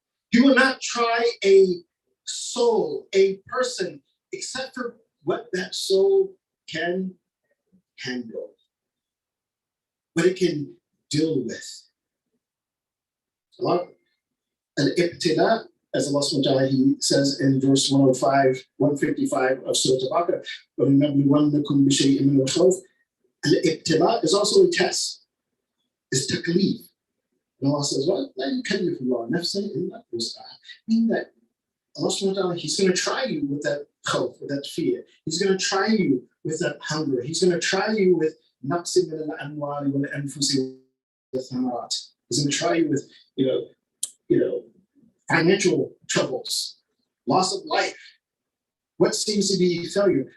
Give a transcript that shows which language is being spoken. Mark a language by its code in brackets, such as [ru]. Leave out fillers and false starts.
[en] He will not try a soul, a person, except for what that soul can handle, what it can deal with. Al-ibtila, as Allah subhanahu wa ta'ala, He says in verse 155 of Surah Al-Baqarah, [ar] وَلَنَبْلُوَنَّكُمْ بِشَيْءٍ مِّنَ الْخَوْفِ. [en] Al-ibtila is also a test. It's taklif. And Allah says, well, [ar] لَا يُكَلِّفُ اللَّهُ نَفْسًا إِلَّا وُسْعَهَا. [en] Meaning that Allah subhanahu wa ta'ala, He's going to try you with that khawf, with that fear. He's going to try you with that hunger. He's going to try you with [ar] نَقْصٍ مِّنَ الْأَمْوَالِ وَالْأَنفُسِ وَالثَّمَرَاتِ. [en] He's going to try you with, financial troubles, loss of life, what seems to be failure.